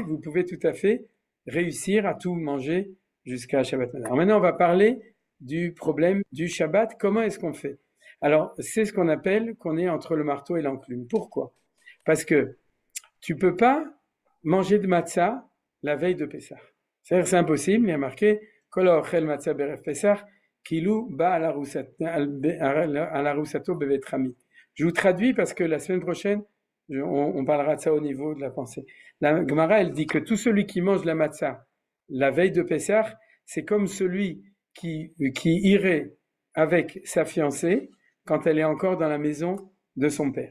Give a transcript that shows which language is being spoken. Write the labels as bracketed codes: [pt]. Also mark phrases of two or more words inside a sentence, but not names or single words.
[fr] Vous pouvez tout à fait réussir à tout manger jusqu'à Shabbat. Alors maintenant, on va parler du problème du Shabbat. Comment est-ce qu'on fait? Alors, c'est ce qu'on appelle qu'on est entre le marteau et l'enclume. Pourquoi? Parce que tu peux pas manger de matzah la veille de Pessah. C'est-à-dire c'est impossible. [he] Il y a marqué כל האוכל מצה בערב פסח כאילו בא על ארוסתו בבית חמיו. [fr] Je vous traduis parce que la semaine prochaine, on parlera de ça au niveau de la pensée. La Gemara, elle dit que tout celui qui mange la matzah la veille de Pessah, c'est comme celui qui irait avec sa fiancée quand elle est encore dans la maison de son père.